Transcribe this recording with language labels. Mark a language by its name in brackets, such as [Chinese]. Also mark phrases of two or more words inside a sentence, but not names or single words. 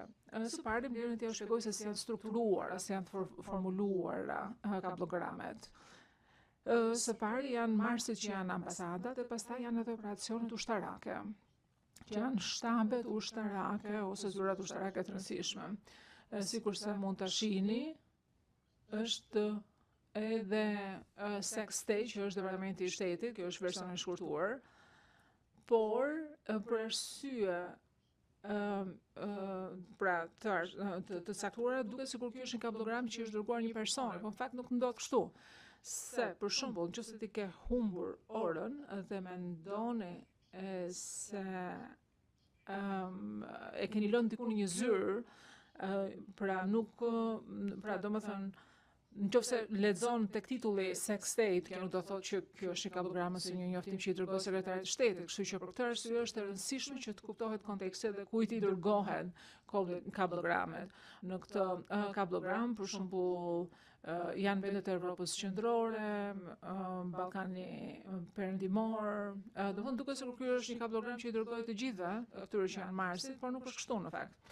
[Albanian] Së pari, më lejoni t'ju shpjegoj se si janë strukturuar, si janë formuluar kablogramet. Së pari janë marrësit që janë ambasadat dhe pastaj janë edhe operacionet ushtarake. që janë shtambet ushtarake ose zyrat ushtarake të rëndësishme. Sikurse mund ta shihni, është edhe [English] sex state, [Albanian] që është departamenti i shtetit, kjo është versioni i shkurtuar, por për arsye pra të caktuara duket sikur ky është një kablogram që është dërguar një personi, por në fakt nuk ndodh kështu. Se për shembull, nëse ti ke humbur orën dhe mendoni se e keni lënë diku në një zyrë, pra domethënë nëse lexon tek titulli [English] sex state, [Albanian] kjo nuk do thotë që kjo është një kablogram ose një njoftim që i dërgoi sekretarit të shtetit, kështu që për këtë arsye është e rëndësishme që të kuptohet konteksti dhe kujt i dërgohen kablogramet. Në këtë kablogram, për shembull, janë vendet e Evropës qendrore, Ballkani perëndimor, domethënë duket sikur ky është një kablogram që i dërgoi të gjithëve këtyre që janë Marsit, por nuk është kështu në fakt.